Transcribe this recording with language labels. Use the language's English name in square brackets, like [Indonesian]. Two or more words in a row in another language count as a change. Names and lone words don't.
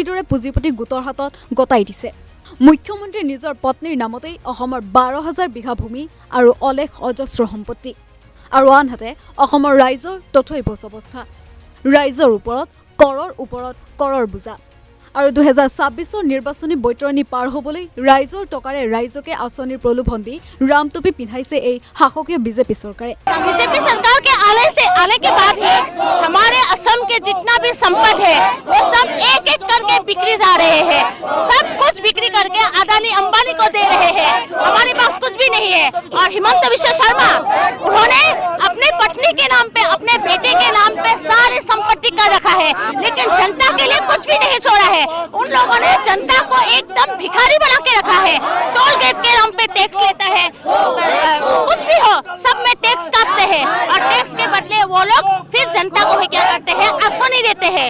[Assamese] দৰে পুঁজিপতি গোটৰ হাতত গতাই দিছে মুখ্যমন্ত্ৰীৰ নিজৰ পত্নীৰ নামতেই অসমৰ ১২,০০০ বিঘা ভূমি আৰু অলেখ অজস্ৰ সম্পত্তি আৰু আনহাতে অসমৰ ৰাইজৰ তথৈবচ অৱস্থা ৰাইজৰ ওপৰত কৰৰ বোজা আৰু ২০২৬ নিৰ্বাচনী বৈতৰণি পাৰ হ'বলৈ ৰাইজৰ টকাৰে ৰাইজকে আঁচনিৰ প্ৰলোভন দি ৰামটুপি পিন্ধাইছে এই শাসকীয় বিজেপি চৰকাৰে [Hindi] बीजेपी सरकार के आने के बाद ही हमारे असम के जितना भी संपत्ति है वो सब एक एक करके बिक्री जा रहे हैं सब कुछ बिक्री करके अदानी अंबानी को दे रहे हैं हमारे पास कुछ भी नहीं है और हिमंत विश्व शर्मा उन्होंने अपने पत्नी के नाम पे अपने बेटे के नाम पे सारी संपत्ति कर रखा है लेकिन जनता के लिए कुछ भी नहीं छोड़ा है उन लोगों ने जनता को एकदम भिखारी बना के रखा है [English] toll gate [Hindi] के नाम पे टैक्स लेता है कुछ भी हो सब में टैक्स काटते हैं और टैक्स के बदले वो लोग फिर जनता को क्या करते हैं, आसनी देते हैं।